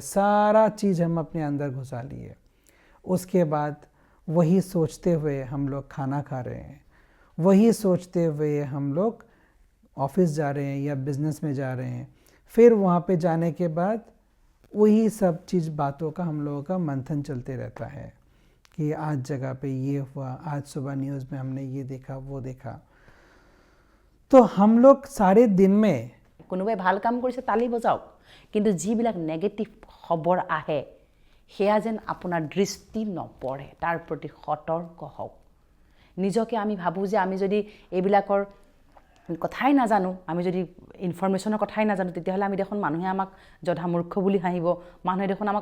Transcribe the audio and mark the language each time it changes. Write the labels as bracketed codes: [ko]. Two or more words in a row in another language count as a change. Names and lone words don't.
[hi] सारा चीज़ हम अपने अंदर घुसा लिए उसके बाद वही सोचते हुए हम लोग खाना खा रहे हैं वही सोचते हुए हम लोग ऑफिस जा रहे हैं या बिज़नेस में जा रहे हैं फिर वहाँ पे जाने के बाद वही सब चीज़ बातों का हम लोगों का मंथन चलते रहता है कि आज जगह पे ये हुआ आज सुबह न्यूज़ में हमने ये देखा वो देखा तो हम लोग सारे दिन में [as] কোনোবাই ভাল কাম কৰিছে তালি বজাওক কিন্তু যিবিলাক নেগেটিভ খবৰ আহে হেয়া যেন আপোনাৰ দৃষ্টি নপৰে তাৰ প্ৰতি সতৰ্ক হওক নিজকে আমি ভাবো যে আমি যদি এইবিলাকৰ কথাই নাজানো আমি যদি ইনফৰমেশনৰ কথাই নাজানো তেতিয়াহলে আমি দেখোন মানুহে আমাক জধা মূৰ্খ বুলি হাঁহিব মানুহে দেখোন আমাক